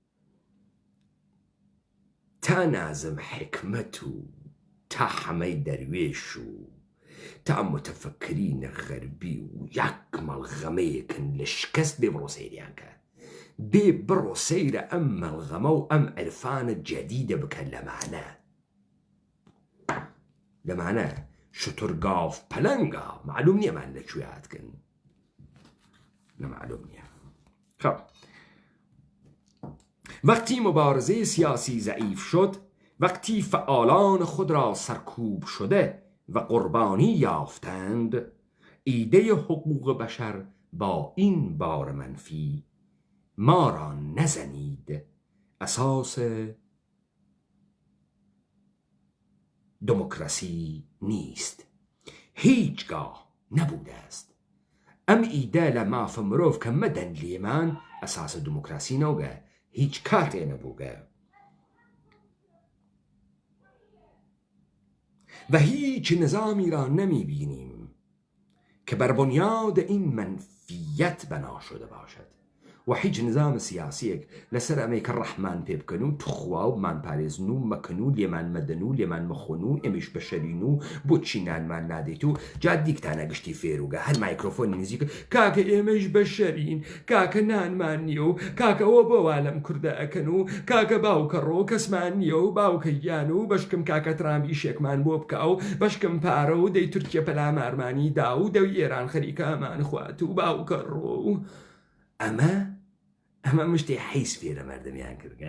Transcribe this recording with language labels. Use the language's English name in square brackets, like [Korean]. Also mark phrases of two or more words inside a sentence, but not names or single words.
[Central Kurdish] تا نازم حکمت و تا حەمەی دەروێش و تا متەفەکرینە غەربی و یەک مەڵغەمەیەکن لە شکست بێ بڕۆ سەیریان کە بێ بڕۆ سەیرە ئەم مەڵغەمە و ئەم عرفانە جەدیدە بکەن لەمانە شترگاف پەلەنگا معلوم نیەمان لەکوێ هاتکن، نەمعلوم نییە. [Persian] خب وقتی مبارزه سیاسی ضعیف شد، وقتی فعالان خود را سرکوب شده و قربانی یافتند، ایده حقوق بشر با این بار منفی ما را نزنید اساس دموکراسی نیست، هیچگاه نبوده است. [Central Kurdish] ام ایده لمافە مرۆڤ کە مەدەن لێمان ئەساسە دموکراسی نەوگە، هیچ کاتێ نەبووگە و [Persian] هیچ نظامی را نمی بینیم که بر بنیاد این منفیت بنا شده باشد و هیچ [Central Kurdish] نظام سیاسیەک لەسەر ئەمەی کە ڕەحمان پێ بکەن و توخوا و مانپارێزن و مەکەن و لێمان مەدەن و لێمان مەخۆن و ئێمەش بەشەرین و بۆچی نانمان نادەیت و جا دیکتانە گشتی فێروگە هەر مایکرۆفۆنی نزیکە کاکە ئێمەش بەشەرین، کاکە نانمان نییە و کاکە ئەوە بۆوا لەم کوردە ئەکەن و کاکە باوکە ڕۆ کەسمان نییە و باوکە گیان و بەشکم کاکە ترامبی شێکمان بۆ بکە و بەشکم پارە و دەی تورکیە پەلامارمانی دا و دەوی ئێران خەریکە ئەمان خوات و باوکە ڕۆ و ئەمە مشتی حیز فێرە مەردەمیان کردگە.